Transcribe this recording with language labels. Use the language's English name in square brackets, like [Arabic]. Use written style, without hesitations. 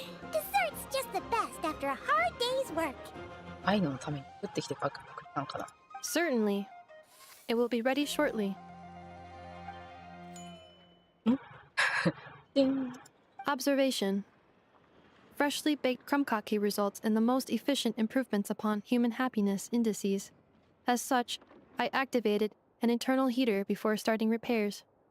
[English] Dessert's just the best after a hard day's work. [Japanese] 愛のために作ってきてくれたのかな。 [English] Certainly. It will be ready shortly. ディン。 Observation. Freshly baked crumb cake results in the most efficient improvements upon human happiness indices. As such, I activated an internal heater before starting repairs.